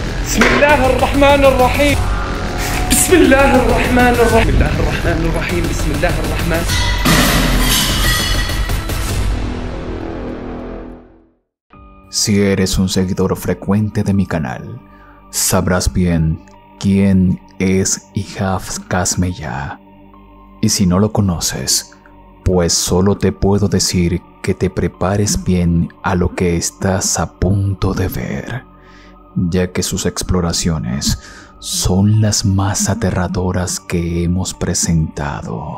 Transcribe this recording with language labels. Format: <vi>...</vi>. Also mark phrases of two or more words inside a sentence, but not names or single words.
<ar>بسم الله الرحمن الرحيم. بسم الله الرحمن الرحيم. بسم الله الرحمن الرحيم. بسم الله الرحمن.</ar> <es>Si eres un seguidor frecuente de mi canal, sabrás bien quién es Ihaf Kasmeya. Y si no lo conoces, pues solo te puedo decir que te prepares bien a lo que estás a punto de ver, ya que sus exploraciones son las más aterradoras que hemos presentado.</es>